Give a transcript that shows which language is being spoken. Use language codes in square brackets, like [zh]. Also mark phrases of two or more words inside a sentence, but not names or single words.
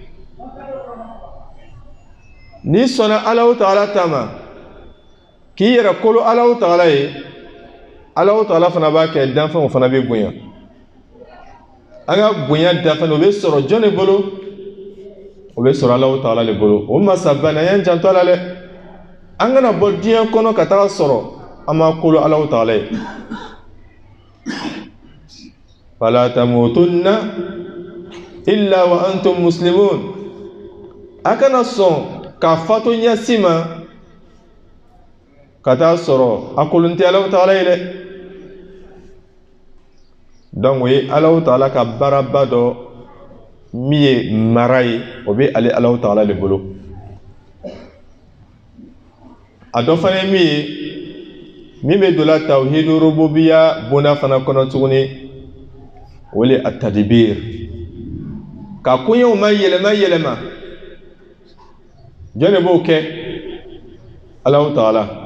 [bm] n'i sɔnna Alahu Taala ta ma k'i yɛrɛ kolo Alahu Taala ye Alahu Taala fana b'a kɛ danfɛnw fana bɛ bonya an ka bonya dafɛn o bɛ sɔrɔ jɔn de bolo o bɛ sɔrɔ Alahu Taala de bolo o masaba n'an y'an janto a la dɛ an kana bɔ diɲɛ kɔnɔ ka taga sɔrɔ an ma kolo Alahu Taala ye [ar] فلا تموتن إلا وأنتم مسلمون [bm] a kana sɔn ka fatu ɲɛsi ma ka taa sɔrɔ a kolon tɛ Alahu Taala ye dɛ donc o ye Alahu Taala ka baaraba dɔ min ye mara ye o bɛ ale Alahu Taala de bolo a dɔ fana ye min ye min bɛ don la [ar] توحيد الربوبية [bm] bonda fana kɔnɔ tuguni o le at-tadbir ka koɲɛw ma yɛlɛma yɛlɛma jɔn de b'o kɛ Alahu Taala